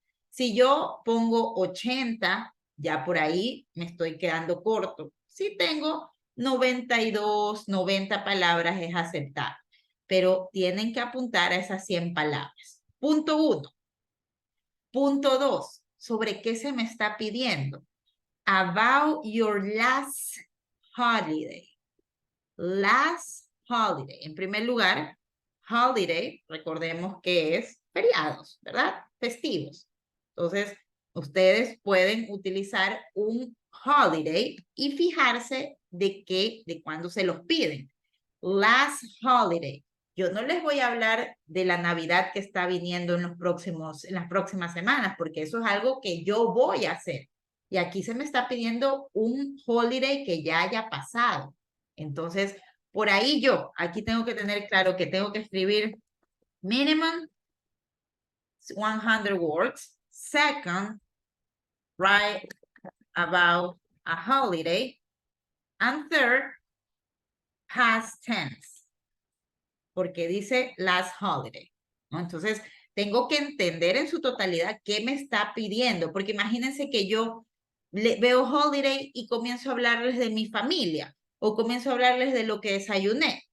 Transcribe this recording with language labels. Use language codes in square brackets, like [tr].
[es] Si yo pongo 80, ya por ahí me estoy quedando corto. Si tengo 92, 90 palabras es aceptable, pero tienen que apuntar a esas 100 palabras. Punto 1. Punto 2. ¿Sobre qué se me está pidiendo? [en] About your last holiday. Last holiday. [es] En primer lugar, holiday, recordemos que es feriados, ¿verdad? Festivos. Entonces, ustedes pueden utilizar un holiday y fijarse de cuándo se los piden. Last holiday. Yo no les voy a hablar de la Navidad que está viniendo en las próximas semanas, porque eso es algo que yo voy a hacer. Y aquí se me está pidiendo un holiday que ya haya pasado. Entonces, por ahí aquí tengo que tener claro que tengo que escribir minimum [en] 100 words. Second, write about a holiday. And third, past tense. [es] Porque dice [en] last holiday, [es] ¿no? Entonces, tengo que entender en su totalidad qué me está pidiendo. Porque imagínense que yo veo holiday y comienzo a hablarles de mi familia o comienzo a hablarles de lo que desayuné.